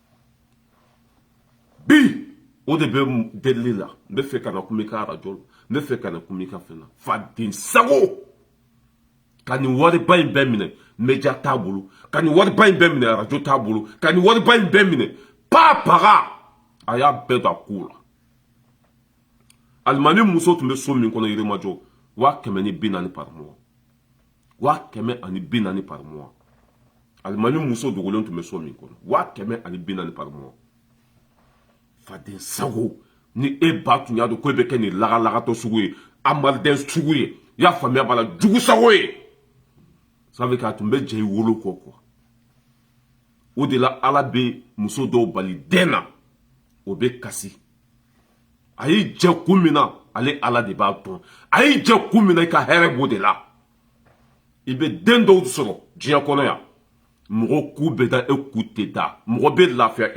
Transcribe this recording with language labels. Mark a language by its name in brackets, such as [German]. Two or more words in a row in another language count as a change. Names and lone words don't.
[Bambara] bi o de bɛ delili la n bɛ fɛ ka na kuma i ka radio la n bɛ fɛ ka na kuma i ka fɛn na faden sago ka nin wariba in bɛɛ minɛ média t'a bolo ka nin wariba in bɛɛ minɛ radio t'a bolo ka nin wariba in bɛɛ minɛ paga a y'a bɛɛ don a ko la alimami muso tun bɛ so min kɔnɔ Yirimajɔ 440 [French] par mois [Bambara] 440 [French] par mois [Bambara] alimami muso dogolen tun bɛ so min kɔnɔ 440 [French] par mois [Bambara] faden sago ni e ba tun y'a dɔn ko e bɛ kɛ nin lagalagatɔ sugu ye amalidɛn sugu ye i y'a faamuya b'a la jugu sago ye [French] ça veut dire [Bambara] k'a tun bɛ jɛ i wolo kɔ quoi o de la ala bɛ muso dɔw bali den na o bɛ kasi a y'i jɛ kun min na ale ala de b'a dɔn a y'i jɛ kun min na i ka hɛrɛ b'o de la i bɛ den dɔw sɔrɔ diɲɛ kɔnɔ yan mɔgɔ ku bɛ da e ku tɛ da mɔgɔ bɛ lafiya